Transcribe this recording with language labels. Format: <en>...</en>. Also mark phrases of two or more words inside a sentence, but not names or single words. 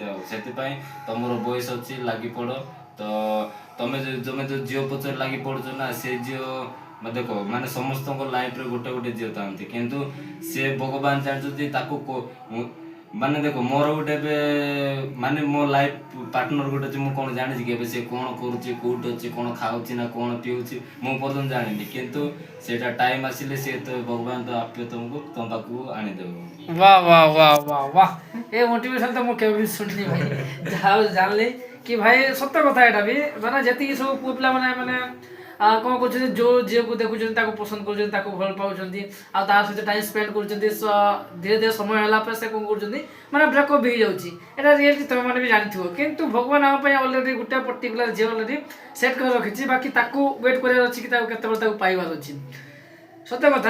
<or>ଆଉ ସେଥିପାଇଁ ତମର ବୟସ ଅଛି ଲାଗି ପଡ଼ ତ ତମେ ଯୋଉ ଝିଅ ପଛରେ ଲାଗି ପଡ଼ୁଛ ନା ସେ ଝିଅ ଦେଖ ମାନେ ସମସ୍ତଙ୍କ ଲାଇଫରେ ଗୋଟେ ଗୋଟେ ଝିଅ ଥାନ୍ତି କିନ୍ତୁ ସେ ଭଗବାନ ଜାଣିଛନ୍ତି ତାକୁ ମାନେ ଦେଖ ମୋର ଗୋଟେ ଏବେ ମାନେ ମୋ</or> <en>life partner</en> <or>ଗୋଟେ ଅଛି ମୁଁ କ'ଣ ଜାଣିଛି କି ଏବେ ସେ କ'ଣ କରୁଛି କୋଉଠି ଅଛି କ'ଣ ଖାଉଛି ନା କ'ଣ ପିଉଛି ମୁଁ ପର୍ଯ୍ୟନ୍ତ ଜାଣିନି କିନ୍ତୁ ସେଇଟା ଟାଇମ ଆସିଲେ ସେ ତ ଭଗବାନ ତ ଆପେ ତମକୁ ତମ ପାଖକୁ ଆଣିଦେବ।</or> <hi>वाह वाह वाह वाह वाह ये मोटिवेशन तो मुझे भी सुननी भाई</hi> <or>ଯାହା ଜାଣିଲି କି ଭାଇ ସତ କଥା ଏଇଟା ବି ମାନେ ଯେତିକି ସବୁ ପୁଅ ପିଲାମାନେ ମାନେ କ'ଣ କରୁଛନ୍ତି ଯେଉଁ ଝିଅକୁ ଦେଖୁଛନ୍ତି ତାକୁ ପସନ୍ଦ କରୁଛନ୍ତି ତାକୁ ଭଲ ପାଉଛନ୍ତି ଆଉ ତା ସହିତ</or> <en>time spend</en> <or>କରୁଛନ୍ତି ଧୀରେ ଧୀରେ ସମୟ ହେଲା ପରେ ସେ କ'ଣ କରୁଛନ୍ତି ମାନେ ବ୍ରେକଅପ୍ ହେଇଯାଉଛି ଏଇଟା ରିଏଲି ତୁମେମାନେ ବି ଜାଣିଥିବ କିନ୍ତୁ ଭଗବାନ ଆମ ପାଇଁ ଅଲରେଡ଼ି ଗୋଟେ ପର୍ଟିକୁଲାର ଝିଅ</or> <en>already set</en> <or>କରି ରଖିଛି ବାକି ତାକୁ ୱେଟ୍ କରିବାର ଅଛି କି ତାକୁ କେତେବେଳେ ତାକୁ ପାଇବାର ଅଛି ସତ କଥା।</or>